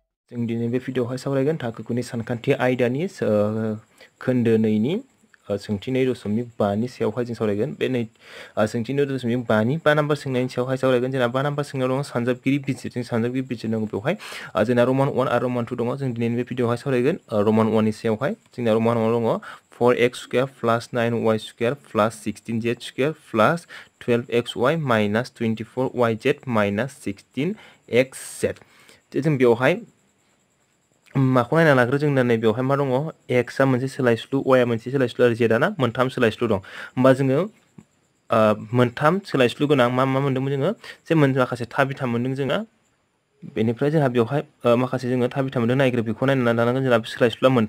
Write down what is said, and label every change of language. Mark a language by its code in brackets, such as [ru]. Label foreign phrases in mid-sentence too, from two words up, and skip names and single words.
[brx] जों दिनै बे भिडिअआवहाय सावरायगोन थाखो 9नि सानखान्थि आयदानि खोन्दो 2नि सोंथि 2.5नि सायावहाय जों सावरायगोन। बे सोंथि 2.5नि 5 नाम्बार सोंनायनि सायावहाय सावरायगोन। जोंना 5 नाम्बार सोंनायाव दङ सानजाबगिरि बिजिर। जों सानजाबगिरि बिजिरनांगौ बेवहाय जोंना रमान 1 आरो रमान 2 दङ। जों दिनैनि बे भिडिअआवहाय सावरायगोन रमान 1नि सायावहाय। जोंना रमान 1 दङ 4x² + 9y² + 16z² + 12xy - 24yz - 16xz। जों बेवहाय माखौ नायना लाग्रो जोंना नै बेवहाय मा दङ x आ मोनसे सोलायस्लु, y आ मोनसे सोलायस्लु आरो z आ ना मोनथाम सोलायस्लु दं। होमबा जोङो मोनथाम सोलायस्लु गोनां मा मोन्दोंमोन जोङो जे माखासे थाबिथा मोन्दों जोंना। बेनिफ्राय जोंहा बेवहाय माखासे जोङो थाबिथा मोन्दों नायग्रो बेखौ नायनानै लानांगोन। जोंना सोलायस्लुआ मोनथाम।